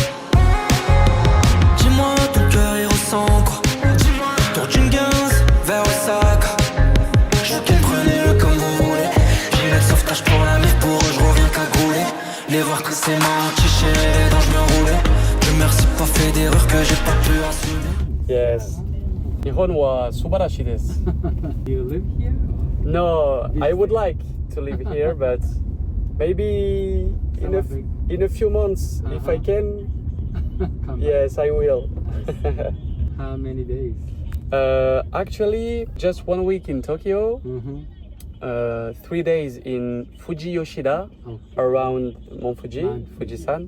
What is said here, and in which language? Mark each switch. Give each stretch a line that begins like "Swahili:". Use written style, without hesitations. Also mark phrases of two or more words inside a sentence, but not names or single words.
French: Dis-moi ton cœur il ressent quoi? Tour d'une 15 vers Osaka. Je veux qu'elle prenez-le comme vous voulez. Gilet de sauvetage pour la mif, pour eux je reviens cagoulé. Les voir que c'est marrant, chicher les dents je me roulais. Dieu merci pas fait d'erreur que j'ai pas pu assumer.
English: Yes.
Japanese: 日本は素晴らしいです.
English: You live here? No, I would like to live here, but maybe in a few months, if I can, yes, I will. How many days? Actually, just 1 week in Tokyo, 3 days in Fuji Yoshida, around Mount Fuji, Fujisan.